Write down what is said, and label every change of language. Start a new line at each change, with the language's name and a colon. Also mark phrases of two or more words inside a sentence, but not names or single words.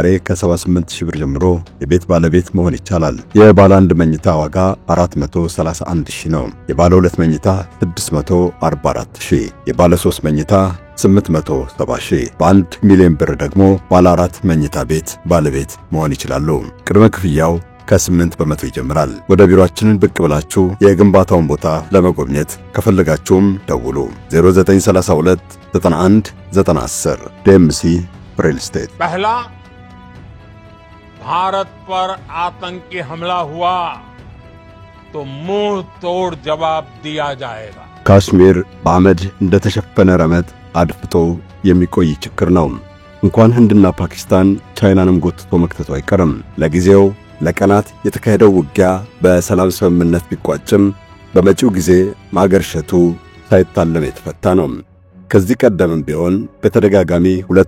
Amharic: ከ78000 ብር ጀምሮ የቤት ባለቤት መሆን ይቻላል። የባለ 1 መኝታ ዋጋ 431000 ነው። የባለ 2 መኝታ 644000፣ የባለ 3 መኝታ 870,000። በ1 ሚሊዮን ብር ደግሞ ባለ 4 መኝታ ቤት ባለቤት መሆን ይችላሉ። ቅድመ ክፍያው ከ8 በመቶ ይጀምራል። ወደ ቢሮአችንን ብቅ ብላችሁ የግንባታውን ቦታ ለመጎብኘት ከፈለጋችሁም ደውሉ 0932 91 910 ዴምሲ ሪል ስቴት።
Hindi: पहला भारत पर आतंकी हमला हुआ तो मुंह तोड़ जवाब दिया जाएगा።
Amharic: ካሽሚር በአመድ እንደተሸፈነ ረመጥ አድፍጦ የሚቆይ ችግር ነው። እንኳን ህንድና ፓኪስታን ቻይናንም ጎትቶ መክተቱ አይቀርም። ለጊዜው ለቀናት የተካሄደው ውጊያ በሰላም ስምምነት ቢቋጭም በመጪው ጊዜ ማገርሸቱ ሳይታለም የተፈታ ነው። ከዚህ ቀደምም ቢሆን በተደጋጋሚ ሁለቱ